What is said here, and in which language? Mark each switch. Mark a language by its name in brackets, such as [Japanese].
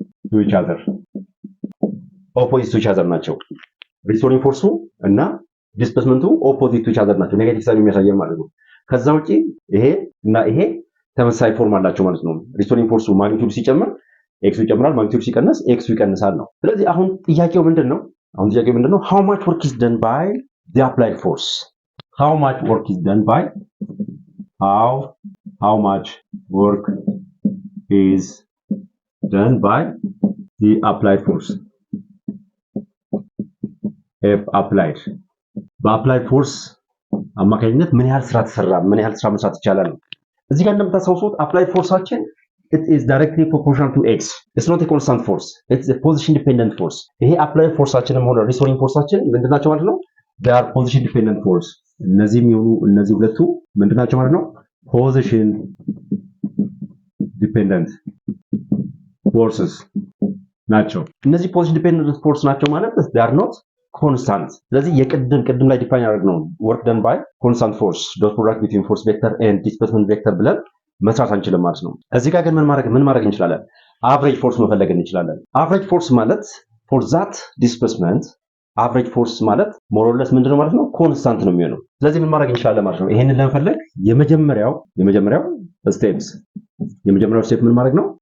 [English] to each other [Amharic] ናቸው። ሪስቶሪንግ ፎርሱ እና ዲስፕሌስመንቱ ኦፖዚት ቱ ኢች አዘር ናቸው። ኔጌቲቭ ሳይን የሚያሳየን ማለት ነው። ከዛ ውጪ ይሄ እና ይሄ ተመሳሳይ ፎርም አላቸው ማለት ነው። ሪስቶሪንግ ፎርሱ ማግኒቲዩድ ሲጨምር ኤክሱ ይጨምራል፣ ማግኒቲዩድ ሲቀንስ ኤክሱ ይቀንሳል ነው። ስለዚህ አሁን ጥያቄው ምንድነው? [English] how much work is done by the applied force? how much work is done by the applied force? [Amharic] F applied በአፕላይድ ፎርስ አማካኝነት ምን ያህል ስራ ተሰራ፣ ምን ያህል ስራ መስራት ይቻላል ነው። እዚህ ጋር እንደምታስታውሱት አፕላይድ ፎርሳችን [English] it is directly proportional to x. it's not a constant force, it's a position dependent force። [Amharic] ይሄ አፕላይድ ፎርሳችንም ሆነ ሪስቶሪንግ ፎርሳችን ምንድናቸው ማለት ነው? [English] they are position dependent force። [Amharic] እነዚህ ሁለቱ ምንድናቸው ማለት ነው? position dependent forces ናቸው። እነዚህ position dependent force ናቸው ማለት [English] they are not constant። [Amharic] ስለዚህ ቅድም ላይ ዲፋይን ያደረግነው [English] work done by constant force dot product between force vector and displacement vector [Amharic] ብለን መስራት አንችልም ማለት ነው። እዚህ ጋር ግን ምን ማድረግ እንችላለን? አቨሬጅ ፎርስ መፈለግ እንችላለን። አቨሬጅ ፎርስ ማለት [English] for that displacement [Amharic] አቨሬጅ ፎርስ ማለት [English] ሞር ኦር ሌስ [Amharic] ምንድነው ማለት ነው? ኮንስታንት ነው የሚሆነው። ስለዚህ ምን ማድረግ እንችላለን ማለት ነው? ይሄንን ለመፈለግ የመጀመሪያው ስቴፕ ምን ማድረግ ነው?